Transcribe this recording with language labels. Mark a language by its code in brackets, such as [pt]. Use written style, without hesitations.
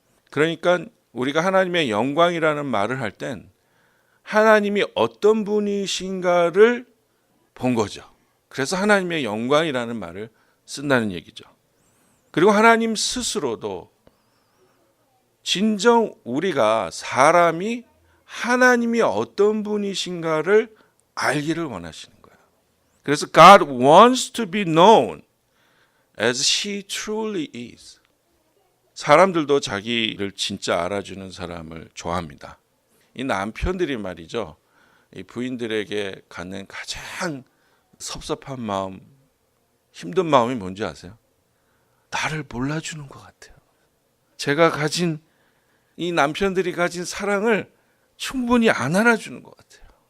[ko] 그러니까 우리가 하나님의 영광이라는 말을 할 땐 하나님이 어떤 분이신가를 본 거죠. 그래서 하나님의 영광이라는 말을 쓴다는 얘기죠. 그리고 하나님 스스로도 진정 우리가 사람이 하나님이 어떤 분이신가를 알기를 원하시는 거예요. 그래서 [en] God wants to be known as He truly is. [ko] 사람들도 자기를 진짜 알아주는 사람을 좋아합니다. 이 남편들이 말이죠, 이 부인들에게 갖는 가장 섭섭한 마음, 힘든 마음이 뭔지 아세요? 나를 몰라주는 것 같아요. 제가 가진, 이 남편들이 가진 사랑을 충분히 안 알아주는 것 같아요.